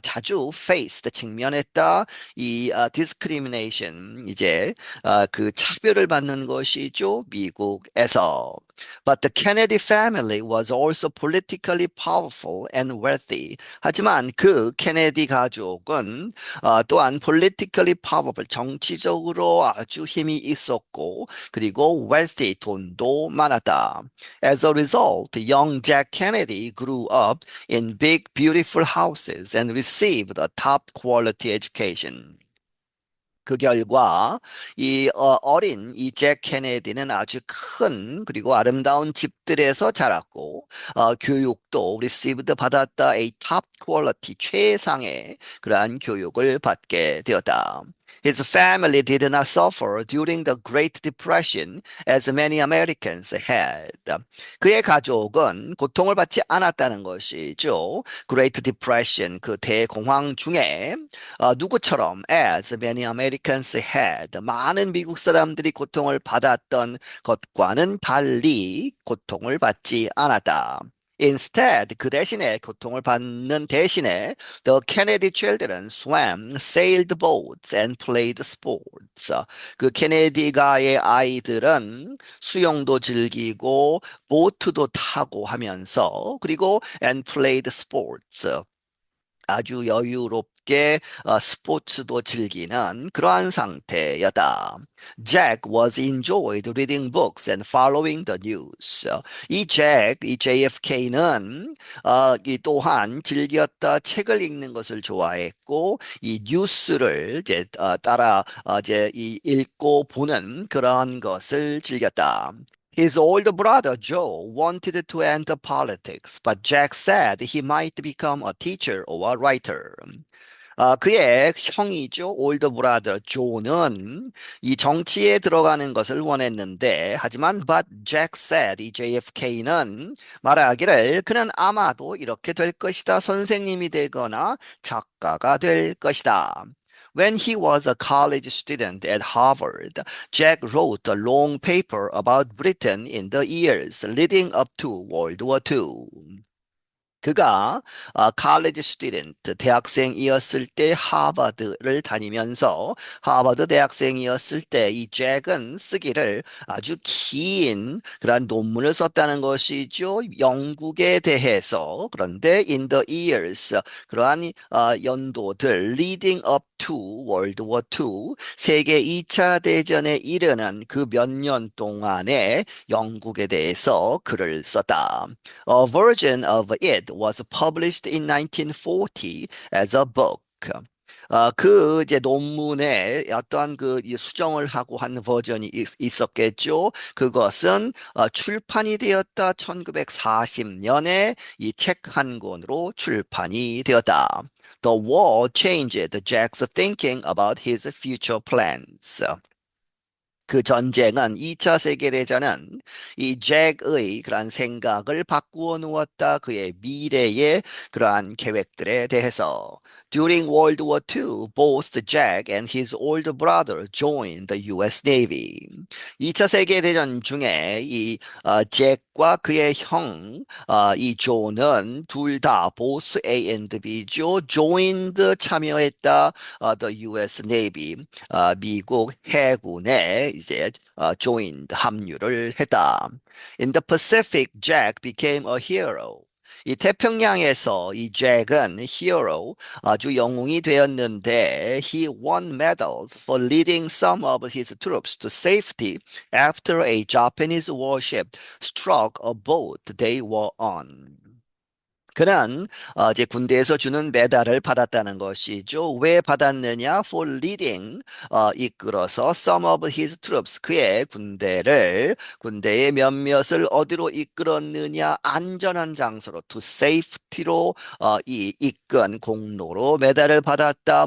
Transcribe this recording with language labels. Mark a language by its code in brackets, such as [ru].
[ko] 자주 faced 직면했다. discrimination 이제 그 차별을 받는 것이죠. 미국에서. [en] But the Kennedy family was also politically powerful and wealthy. [ko] 하지만 그 케네디 가족은 또한 [en] politically powerful, [ko] 정치적으로 아주 힘이 있었고, 그리고 wealthy, 돈도 많았다. [en] As a result, young Jack Kennedy grew up in big, beautiful houses and received a top quality education. [ko] 그 결과 어린 이 잭 케네디는 아주 큰 그리고 아름다운 집들에서 자랐고 교육도 received 받았다 [en] a top quality [ko] 최상의 그러한 교육을 받게 되었다. [en] His family did not suffer during the Great Depression as many Americans had. [ko] 그의 가족은 고통을 받지 않았다는 것이죠. Great Depression 그 대공황 중에 누구처럼 [en] as many Americans had [ko] 많은 미국 사람들이 고통을 받았던 것과는 달리 고통을 받지 않았다. [en] Instead, [ko] 그 대신에 고통을 받는 대신에 [en] the Kennedy children swam, sailed boats and played sports. [ko] 그 케네디가의 아이들은 수영도 즐기고 보트도 타고 하면서 그리고 [en] and played sports. [ko] 아주 여유롭게 스포츠도 즐기는 그러한 상태였다. [en] Jack was enjoyed reading books and following the news. [ko] 이 JFK는 이 또한 즐겼다 책을 읽는 것을 좋아했고 이 뉴스를 이제 따라 이제 읽고 보는 그러한 것을 즐겼다. [en] His older brother Joe wanted to enter politics, but Jack said he might become a teacher or a writer. [ko] 그의 형이죠. 올더 브라더 조는 이 정치에 들어가는 것을 원했는데 하지만 [en] but Jack said [ko] 이 JFK는 말하기를 그는 아마도 이렇게 될 것이다. 선생님이 되거나 작가가 될 것이다. [en] When he was a college student at Harvard, Jack wrote a long paper about Britain in the years leading up to World War II. [ko] 그가 college student 대학생이었을 때 하버드를 다니면서 하버드 대학생이었을 때 이 잭은 쓰기를 아주 긴 그런 논문을 썼다는 것이죠. 영국에 대해서. 그런데 in the years 그러한 연도들 [en] leading up to World War II [ko] 세계 2차 대전에 이르는 그 몇 년 동안에 영국에 대해서 글을 썼다. [en] A version of it was published in 1940 as a book. [ko] 그 이제 논문에 어떤 이 수정을 하고 한 버전이 있었겠죠. 그것은 출판이 되었다. 1940년에 이 책 한 권으로 출판이 되었다. [en] The war changed Jack's thinking about his future plans. [ko] 그 전쟁은 2차 세계대전은 이 잭의 그러한 생각을 바꾸어 놓았다. 그의 미래의 그러한 계획들에 대해서. [en] During World War II, both Jack and his older brother joined the US Navy. [ko] 2차 세계대전 중에 잭과 그의 형, 이 조는 둘 다 both A and B죠. joined 참여했다. [en] the US Navy. [ko] 미국 해군에 이제 [en] joined [ko] 합류를 했다. [en] In the Pacific, Jack became a hero. [ko] 이 태평양에서 이 잭은 hero, 아주 영웅이 되었는데 [en] he won medals for leading some of his troops to safety after a Japanese warship struck a boat they were on. [ko] 그는 이제 군대에서 주는 메달을 받았다는 것이죠. 왜 받았느냐? [en] For leading, [ko] 이끌어서 [en] some of his troops, [ko] 그의 군대의 몇몇을 어디로 이끌었느냐? 안전한 장소로, [en] to safety [ko] 로 이 이끈 공로로 메달을 받았다.